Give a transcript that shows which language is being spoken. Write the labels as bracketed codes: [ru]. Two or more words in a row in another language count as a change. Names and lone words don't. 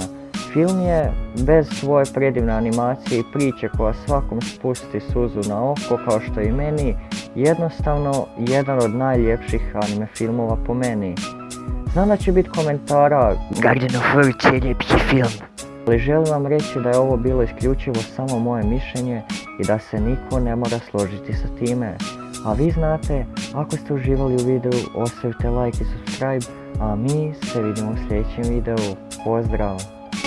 [bs] Film je, bez svoje predivne animacije i priče koja svakom spusti suzu na oko kao što i meni, jednostavno jedan od najljepših anime filmova po meni. Znam da će biti komentara Garden of Words je ljepši film, ali želim vam reći da je ovo bilo isključivo samo moje mišljenje i da se niko ne mora složiti sa time. A vi znate, ako ste uživali u videu, ostavite like i subscribe, a mi se vidimo u sljedećem videu. Pozdrav!